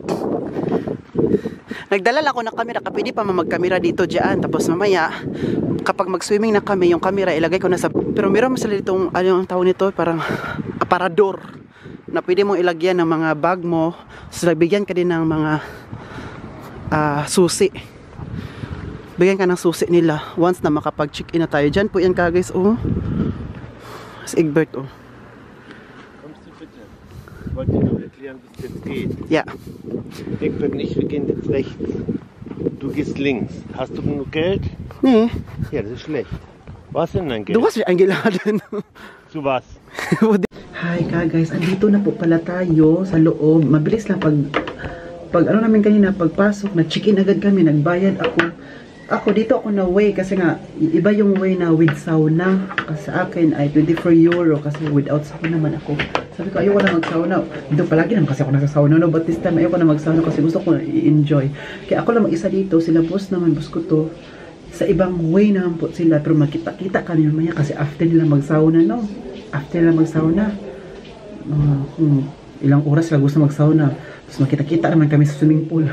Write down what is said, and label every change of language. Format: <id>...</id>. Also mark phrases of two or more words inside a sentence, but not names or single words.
<tl>Nagdala ako ng camera, pwede pa mag-camera dito dyan, tapos mamaya kapag mag-swimming na kami, yung camera ilagay ko na sa, pero meron sila ditong ano ang tawag nito, parang aparador na pwede mong ilagyan ng mga bag mo. So bigyan ka din ng mga susi. Bigyan ka ng susi nila once na makapag-check-in na tayo. Dyan po yan ka guys, oh. Si Egbert, oh.</tl> <de>Kommst du bitte? Ich wollte dir nur erklären, wie es jetzt geht. Ja. Egbert und ich, wir gehen jetzt rechts. Du gehst links. Hast du genug Geld? Nee. Ja, das ist schlecht. Was denn dein Geld? Du hast mich eingeladen. Zu was?</de> <tl>Hi ka guys, andito na po pala tayo sa loob. Mabilis lang pag Pag ano namin kanina, pagpasok, nag-check-in agad kami, nagbayad ako. Ako dito ako na way kasi nga iba yung way na</tl> <en>with sauna.</en> <tl>Kasi sa akin ay 24 euro kasi</tl> <en>without sauna</en> <tl>naman ako. Sabi ko ayoko na mag-sauna. Dito palagi naman kasi ako nasa-sauna no,</tl> <en>but this time</en> <tl>ayoko na mag-sauna kasi gusto ko na i-enjoy. Kaya ako lang mag-isa dito, sila boss naman, boss ko to. Sa ibang way naman po sila pero magkita-kita kami mamaya kasi after nila mag-sauna no. After nila mag-sauna. Ilang oras sila gusto mag-sauna. Tapos makita-kita naman kami sa swimming pool.</tl>